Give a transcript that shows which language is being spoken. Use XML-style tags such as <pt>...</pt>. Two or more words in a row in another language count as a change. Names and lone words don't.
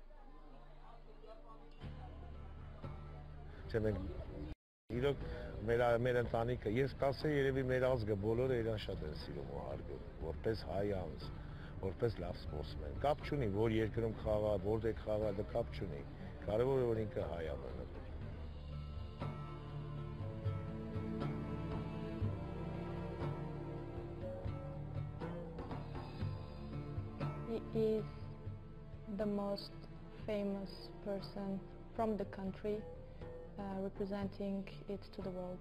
<hy>Իրոք մեր ընտանիքը, ես կասեի երևի մեր ազգը բոլորը իրան շատ են սիրում ու հարգում, որպես հայ անձ, որպես լավ սպորտսմեն։ Կապ չունի, որ երկրում խաղա, որտեղ խաղա, դա կապ չունի։ Կարևորը որ ինքը հայ է մնում։</hy> <en>He is the most famous person from the country, representing it to the world.</en>